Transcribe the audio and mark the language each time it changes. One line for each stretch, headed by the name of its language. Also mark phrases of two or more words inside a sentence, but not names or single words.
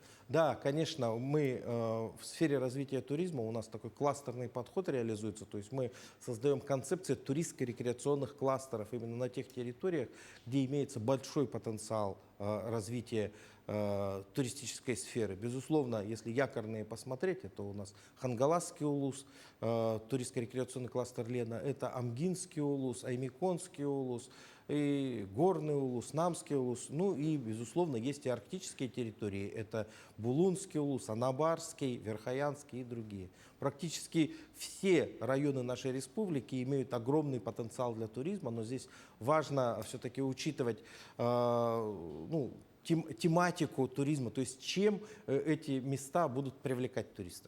Russian: Да, конечно, мы в сфере развития туризма, у нас такой кластерный подход реализуется, то есть мы создаем концепцию туристско-рекреационных кластеров именно на тех территориях, где имеется большой потенциал развития туристической сферы. Безусловно, если якорные посмотреть, это у нас Хангаласский улус, туристско-рекреационный кластер Лена, это Амгинский улус, Аймиконский улус, и Горный улус, Намский улус, ну и, безусловно, есть и арктические территории, это Булунский улус, Анабарский, Верхоянский и другие. Практически все районы нашей республики имеют огромный потенциал для туризма, но здесь важно все-таки учитывать тематику туризма, то есть чем эти места будут привлекать туристов.